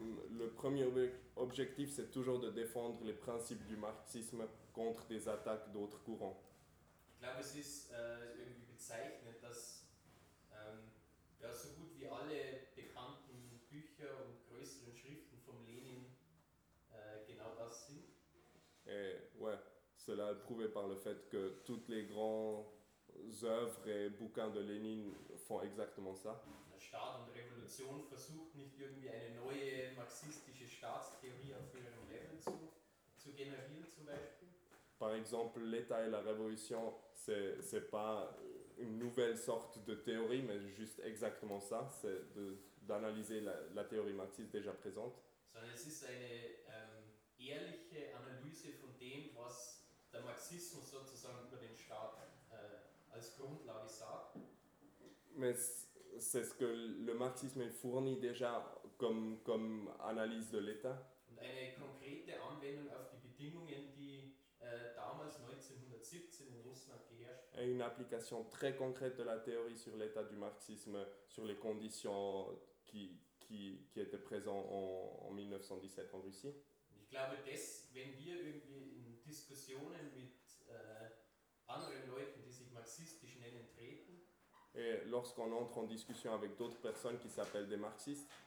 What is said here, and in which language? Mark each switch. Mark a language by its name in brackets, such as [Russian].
[French] Le premier objectif, c'est toujours de défendre les principes du marxisme contre des attaques d'autres courants. [German] Ich glaube, es ist irgendwie bezeichnet, dass so gut wie alle bekannten Bücher und größeren Schriften vom Lenin genau das sind. [French] Et, ouais. Cela est prouvé par le fait que toutes les grandes œuvres et bouquins de Lénine font exactement ça. [German] La Staat und Revolution versucht nicht irgendwie eine neue marxistische Staatstheorie auf ihrem Level zu generieren, zum Beispiel. [French] Par exemple, l'État et la Révolution, c'est pas une nouvelle sorte de théorie, mais juste exactement ça, c'est d'analyser la théorie marxiste déjà présente. [German] Sondern es ist eine ehrliche Analyse von dem, was der Marxismus sozusagen über den Staat als Grundlage sagt. [French] Mais c'est ce que le marxisme fournit déjà comme analyse de l'État. [German] Und eine konkrete Anwendung auf die Bedingungen, die damals 1917 in Russland geherrscht. [French] Et une application très concrète de la théorie sur l'état du marxisme sur les conditions qui étaient présentes en 1917 en Russie. [German] Ich glaube, dass wenn wir irgendwie in Diskussionen mit anderen Leuten, die sich marxistisch nennen, treten, [French] et lorsqu'on entre en discussion avec d'autres personnes qui s'appellent des marxistes,